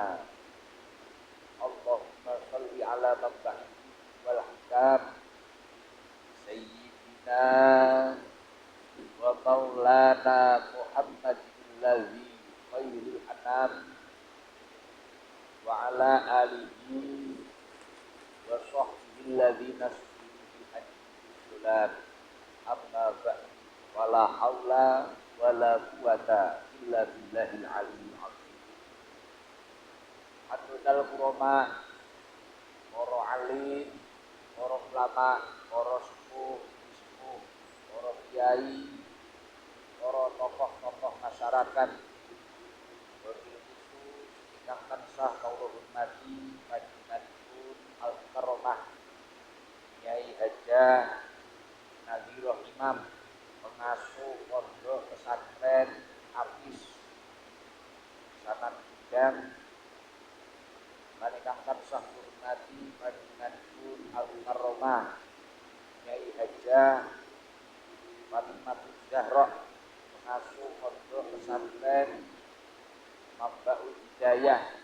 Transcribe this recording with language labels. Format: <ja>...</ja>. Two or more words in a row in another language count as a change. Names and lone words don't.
<ar>اللهم صل على نبينا والحكم سيدنا ومولانا محمد الذي خير الأنام وعلى آله وصحبه الذين صبروا بالحج سلم أما بعد ولا حول ولا قوة إلا بالله العلي العظيم. حضرة الكرام</ar> <jv>para alim, para ulama, para sepuh, para kiai, para tokoh-tokoh masyarakat,</jv> <ar>وبالخصوص</ar> <jv>ingkang tansah kawula hormati panjenenganipun Al-Karomah Kyai Hajah Nadhirah Imam, pengasuh pondok pesantren Apis Sanad Bidang, lan ingkang tansah hormati panjenenganipun Al-Karomah Kyai Hajah Fatimah Zahra, pengasuh pondok pesantren Mambaul Hidayah,</jv>